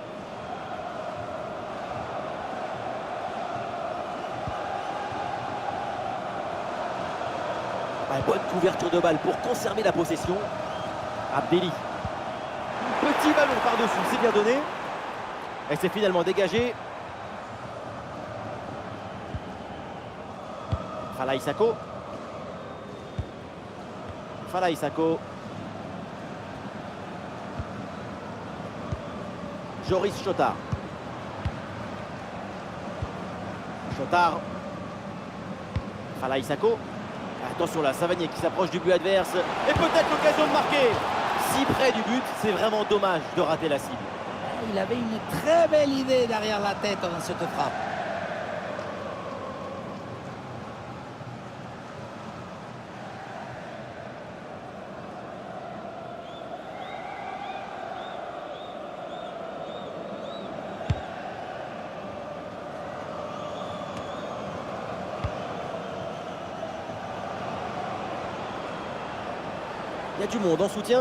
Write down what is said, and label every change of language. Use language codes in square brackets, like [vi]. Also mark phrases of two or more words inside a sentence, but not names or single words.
[fr] Bonne couverture de balle pour conserver la possession. Abdelli. Petit ballon par-dessus, c'est bien donné. Et c'est finalement dégagé. Falaï Sako. Falaï Sako. Joris Chotard. Chotard. Falaï Sako. Attention là, Savanier qui s'approche du but adverse. Et peut-être l'occasion de marquer. Si près du but, c'est vraiment dommage de rater la cible. Il avait une très belle idée derrière la tête dans cette frappe. Il y a du monde en soutien.